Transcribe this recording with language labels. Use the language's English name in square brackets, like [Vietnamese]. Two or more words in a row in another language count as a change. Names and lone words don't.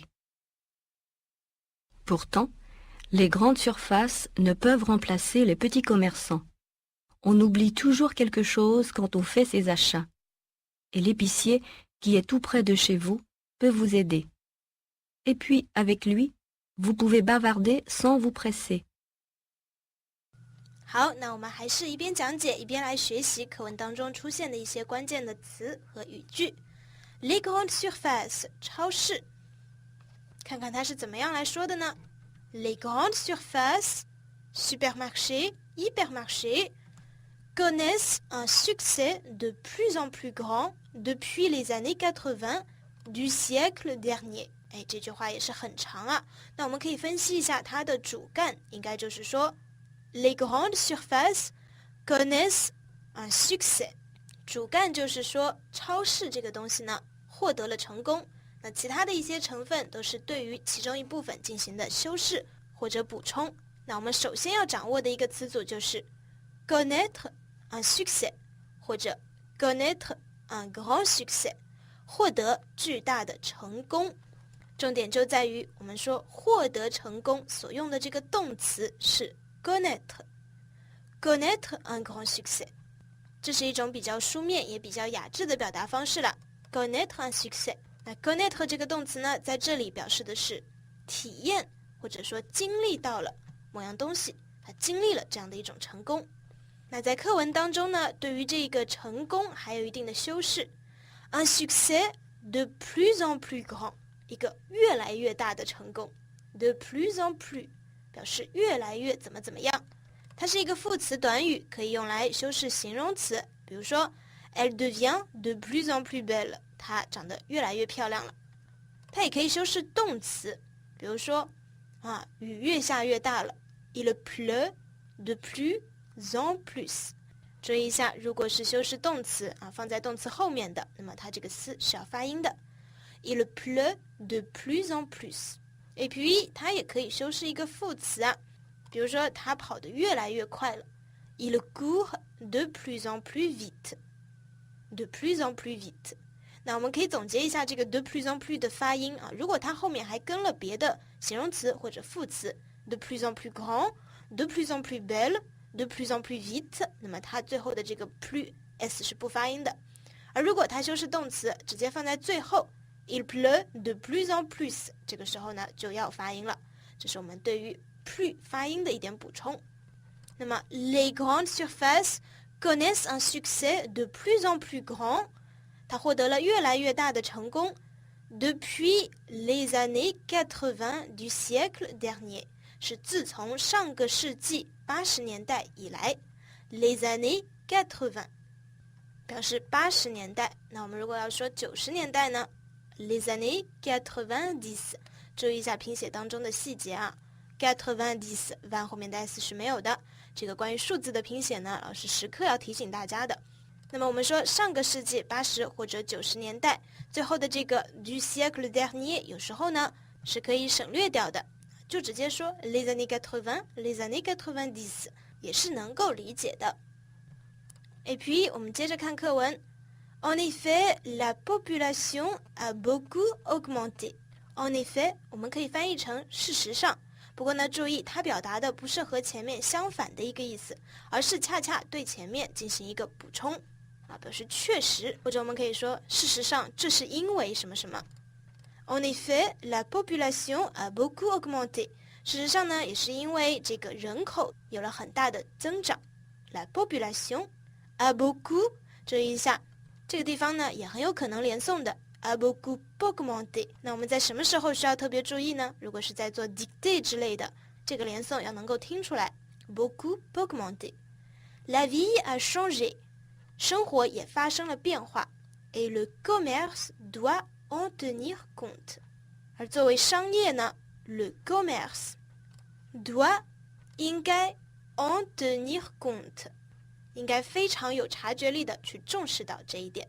[French] Pourtant, les grandes surfaces ne peuvent remplacer les petits commerçants. On oublie toujours quelque chose quand on fait ses achats. Et l'épicier, qui est tout près de chez vous, peut vous aider. Et puis, avec lui, vous pouvez bavarder sans vous presser. [Chinese] 好，那我们还是一边讲解一边来学习课文当中出现的一些关键的词和语句。 [French] Les grandes surfaces [Chinese] 超市，看看它是怎么样来说的呢？ [French] Les grandes surfaces, supermarchés, hypermarchés, connaissent un succès de plus en plus grand depuis les années 80 du siècle dernier。 [Chinese] 这句话也是很长啊，那我们可以分析一下它的主干，应该就是说 [French] Les grandes surfaces connaissent un succès。 [Chinese] 主干就是说超市这个东西呢获得了成功，那其他的一些成分都是对于其中一部分进行的修饰或者补充。那我们首先要掌握的一个词组就是 [French] connaître un succès [Chinese] 或者 [French] connaître un grand succès， [Chinese] 获得巨大的成功。重点就在于我们说获得成功所用的这个动词是 [French] connaître un grand succès， [Chinese] 这是一种比较书面也比较雅致的表达方式了。 [French] connaître un succès， [Chinese] 那 connaître 这个动词呢，在这里表示的是体验或者说经历到了某样东西，他经历了这样的一种成功。那在课文当中呢，对于这个成功还有一定的修饰。 [French] un succès de plus en plus grand， [Chinese] 一个越来越大的成功。 [French] de plus en plus [Chinese] 表示越来越怎么怎么样，它是一个副词短语，可以用来修饰形容词。比如说 [French] elle devient de plus en plus belle， [Chinese] 她长得越来越漂亮了。它也可以修饰动词，比如说雨越下越大了 [French] il pleut de plus en plus。 [Chinese] 注意一下，如果是修饰动词放在动词后面的，那么它这个丝是要发音的。 [French] il pleut de plus en plus。 et puis [Chinese] 它也可以修饰一个副词比如说他跑得越来越快了 [French] il court de plus en plus vite。 de plus en plus vite。 [Chinese] 那我们可以总结一下这个 [French] de plus en plus [Chinese] 的发音如果它后面还跟了别的形容词或者副词 [French] de plus en plus grand， de plus en plus belle，de plus en plus vite， [Chinese] 那么它最后的这个 plus s 是不发音的。而如果它修饰动词直接放在最后 [French] il pleut de plus en plus， [Chinese] 这个时候呢就要发音了。这是我们对于 [French] plus [Chinese] 发音的一点补充。那么 [French] les grandes surfaces connaissent un succès de plus en plus grand， [Chinese] 它获得了越来越大的成功 [French] depuis les années 80 du siècle dernier， [Chinese] 是自从上个世纪80年代以来 [French] les années 80 [Chinese] 表示80年代。那我们如果要说90年代呢 [French] les années 90， [Chinese] 注意一下拼写当中的细节90 van 后面的 s 是没有的，这个关于数字的拼写呢，老师时刻要提醒大家的。那么我们说上个世纪80或者90年代，最后的这个 [French] du siècle dernier [Chinese] 有时候呢是可以省略掉的，就直接说 [French] les années 80 les années 90 [Chinese] 也是能够理解的。 [French] Et puis [Chinese] 我们接着看课文。 [French] En effet, la population a beaucoup augmenté。 En effet [Chinese] 我们可以翻译成事实上，不过呢注意它表达的不是和前面相反的一个意思，而是恰恰对前面进行一个补充表示确实，或者我们可以说事实上这是因为什么什么。 [French] En effet, la population a beaucoup augmenté。 [Chinese] 事实上呢也是因为这个人口有了很大的增长。 [French] La population a beaucoup， [Chinese] 注意一下这个地方呢也很有可能连诵的 [French] a beaucoup augmenté。 [Chinese] 那我们在什么时候需要特别注意呢？如果是在做 dictée 之类的，这个连诵要能够听出来 [French] beaucoup augmenté。 La vie a changé， [Chinese] 生活也发生了变化 [French] et le commerce doit en tenir compte。 [Chinese] 而作为商业呢 [French] le commerce doit [Chinese] 应该 [French] en tenir compte， [Chinese] 应该非常有察觉力的去重视到这一点。